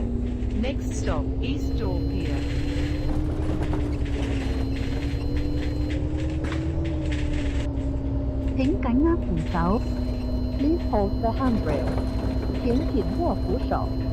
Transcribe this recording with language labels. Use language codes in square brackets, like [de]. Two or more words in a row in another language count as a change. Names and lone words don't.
[en] Next stop, East Door Pier. [yue] 請緊握扶手。 [en] Please hold the handrail。 [yue] 請緊握扶手。